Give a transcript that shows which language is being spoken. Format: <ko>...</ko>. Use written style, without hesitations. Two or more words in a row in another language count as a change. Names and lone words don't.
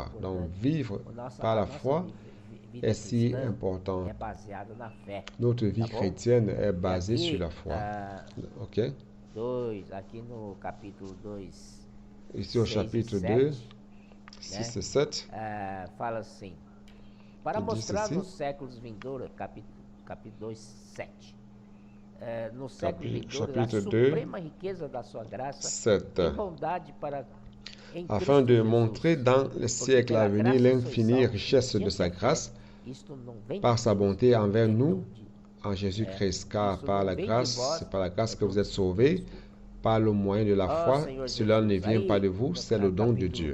<fr>Donc, vivre par la foi est si important. Notre vie chrétienne est basée sur la foi. Ok? Ici au chapitre 2, 6 et 7.</fr> <pt>Para mostrar nos séculos vindouros, capítulo 2, 7. No século vindouro, a suprema riqueza da sua graça e bondade para</pt> <fr>afin de montrer dans le siècle à venir l'infinie richesse de sa grâce par sa bonté envers nous en Jésus-Christ, car par la grâce, c'est par la grâce que vous êtes sauvés, par le moyen de la foi. Cela ne vient pas de vous, c'est le don de Dieu.</fr>